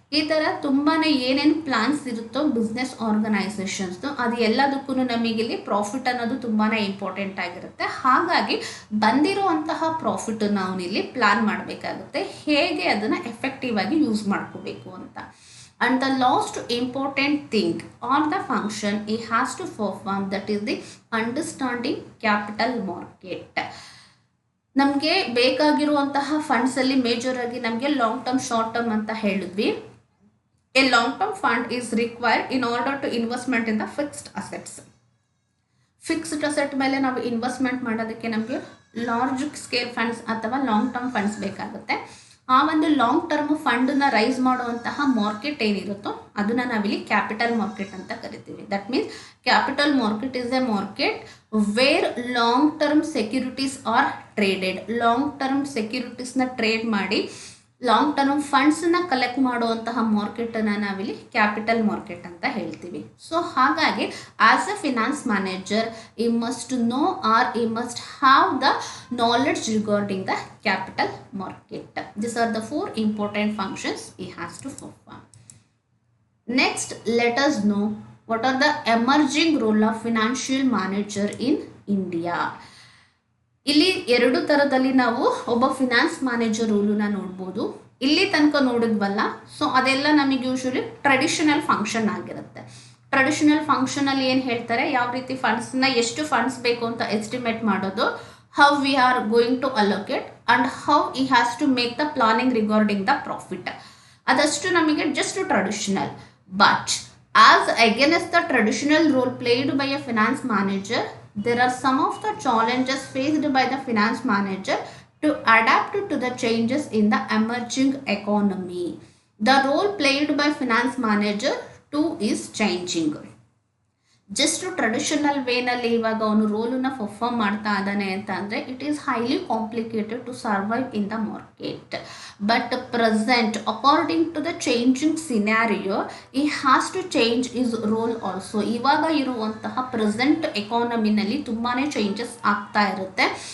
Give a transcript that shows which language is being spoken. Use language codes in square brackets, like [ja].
[kn] ಈ ಥರ ತುಂಬಾ ಏನೇನು ಪ್ಲಾನ್ಸ್ ಇರುತ್ತೋ ಬಿಸ್ನೆಸ್ ಆರ್ಗನೈಸೇಷನ್ಸ್ದು, ಅದು ಎಲ್ಲದಕ್ಕೂ ನಮಗಿಲ್ಲಿ ಪ್ರಾಫಿಟ್ ಅನ್ನೋದು ತುಂಬಾ ಇಂಪಾರ್ಟೆಂಟ್ ಆಗಿರುತ್ತೆ. ಹಾಗಾಗಿ ಬಂದಿರುವಂತಹ ಪ್ರಾಫಿಟನ್ನು ಅವನಿಲ್ಲಿ ಪ್ಲಾನ್ ಮಾಡಬೇಕಾಗುತ್ತೆ, ಹೇಗೆ ಅದನ್ನು ಎಫೆಕ್ಟಿವ್ ಆಗಿ ಯೂಸ್ ಮಾಡ್ಕೋಬೇಕು ಅಂತ. [en] And the last important thing or the function he has to perform, that is the understanding capital market. [kn] ನಮಗೆ ಬೇಕಾಗಿರುವಂತಹ ಫಂಡ್ಸಲ್ಲಿ ಮೇಜರ್ ಆಗಿ ನಮಗೆ ಲಾಂಗ್ ಟರ್ಮ್ ಶಾರ್ಟ್ ಟರ್ಮ್ ಅಂತ ಹೇಳಿದ್ವಿ. [en] A long term fund is required in order to investment in the fixed assets. [kn] Fixed asset ಮೇಲೆ ನಾವು investment ಮಾಡೋದಕ್ಕೆ ನಮಗೆ ಲಾರ್ಜ್ ಸ್ಕೇಲ್ ಫಂಡ್ಸ್ ಅಥವಾ ಲಾಂಗ್ ಟರ್ಮ್ ಫಂಡ್ಸ್ ಬೇಕಾಗುತ್ತೆ. ಆ ಒಂದು ಲಾಂಗ್ ಟರ್ಮ್ ಫಂಡನ್ನ ರೈಸ್ ಮಾಡುವಂತಹ ಮಾರ್ಕೆಟ್ ಏನಿರುತ್ತೋ ಅದನ್ನು ನಾವಿಲ್ಲಿ ಕ್ಯಾಪಿಟಲ್ ಮಾರ್ಕೆಟ್ ಅಂತ ಕರಿತೀವಿ. [en] That means capital market is a market where long term securities are traded. [kn] Long term ಸೆಕ್ಯೂರಿಟೀಸ್ನ trade ಮಾಡಿ ಲಾಂಗ್ ಟರ್ಮ್ ಫಂಡ್ಸನ್ನ ಕಲೆಕ್ಟ್ ಮಾಡುವಂತಹ ಮಾರ್ಕೆಟನ್ನು ನಾವಿಲ್ಲಿ ಕ್ಯಾಪಿಟಲ್ ಮಾರ್ಕೆಟ್ ಅಂತ ಹೇಳ್ತೀವಿ. [en] so [kn] ಹಾಗಾಗಿ [en] As a finance manager he must know or he must have the knowledge regarding the capital market. This are the 4 important functions he has to perform. Next, let us know what are the emerging role of financial manager in India. [kn] ಇಲ್ಲಿ 2 ಥರದಲ್ಲಿ ನಾವು ಒಬ್ಬ finance manager ರೂಲನ್ನ ನೋಡ್ಬೋದು. ಇಲ್ಲಿ ತನಕ ನೋಡಿದ್ವಲ್ಲ, so ಅದೆಲ್ಲ ನಮಗೆ usually traditional function ಆಗಿರುತ್ತೆ. ಟ್ರೆಡಿಷನಲ್ ಫಂಕ್ಷನಲ್ಲಿ ಏನು ಹೇಳ್ತಾರೆ, ಯಾವ ರೀತಿ ಫಂಡ್ಸ್ನ ಎಷ್ಟು ಫಂಡ್ಸ್ ಬೇಕು ಅಂತ ಎಸ್ಟಿಮೇಟ್ ಮಾಡೋದು, [en] How we are going to allocate and how he has to make the planning regarding the profit. [kn] ಅದಷ್ಟು ನಮಗೆ just traditional. [en] But as against the traditional role played by a finance manager, there are some of the challenges faced by the finance manager to adapt to the changes in the emerging economy. The role played by finance manager too is changing. [kn] Just traditional ವೇನಲ್ಲಿ ಇವಾಗ ಅವನು ರೋಲನ್ನು perform ಮಾಡ್ತಾ ಇದ್ದಾನೆ ಅಂತ ಅಂದರೆ [en] It is highly complicated to survive in the market. But present according to the changing scenario he has to change his role also. [kn] ಇವಾಗ ಇರುವಂತಹ present ಎಕಾನಮಿನಲ್ಲಿ ತುಂಬಾ ಚೇಂಜಸ್ ಆಗ್ತಾ ಇರುತ್ತೆ.